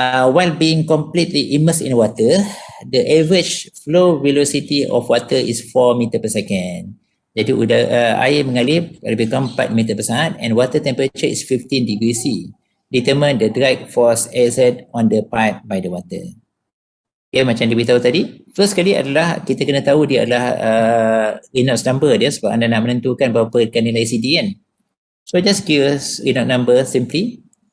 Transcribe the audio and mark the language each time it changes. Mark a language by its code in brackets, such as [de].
[en] While being completely immersed in water, the average flow velocity of water is 4 meter per second. [ms] Jadi air mengalir lebih kurang 4 meter per saat [en] and water temperature is 15 degrees C. Determine the drag force exerted on the pipe by the water. [ms] Okay, macam diberitahu tadi, first kali adalah kita kena tahu dia adalah Reynolds number dia sebab anda nak menentukan berapa nilai CD kan. [en] So just curious Reynolds number simply.